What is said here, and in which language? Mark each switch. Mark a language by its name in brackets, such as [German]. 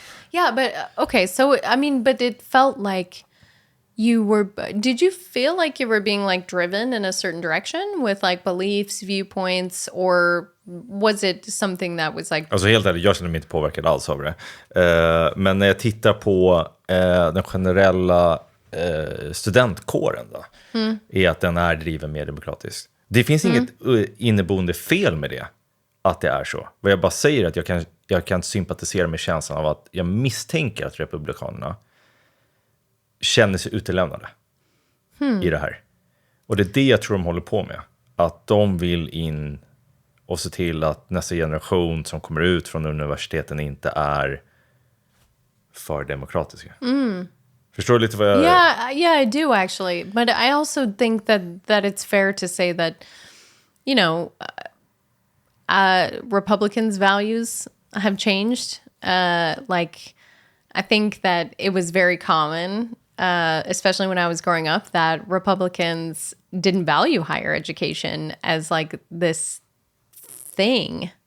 [English] Yeah, but okay, so I mean, but it felt like did you feel like you were being like driven in a certain direction with like beliefs, viewpoints, or was it something that was like... [Swedish] Alltså helt ärligt, jag känner mig inte påverkad alls av det. Men när jag tittar på den generella studentkåren då, är att den är driven mer demokratiskt. Det finns inget inneboende fel med det, att det är så. Vad jag bara säger är att jag kan sympatisera med känslan av att jag misstänker att republikanerna känner sig utelämnade i det här. Och det är det jag tror de håller på med. Att de vill in och se till att nästa generation som kommer ut från universiteten inte är för demokratiska. Förstår du lite vad jag... [English] Yeah, I do actually. But I also think that it's fair to say that, you know, Republicans' values have changed. Like, I think that it was very common, especially when I was growing up, that Republicans didn't value higher education as like this thing.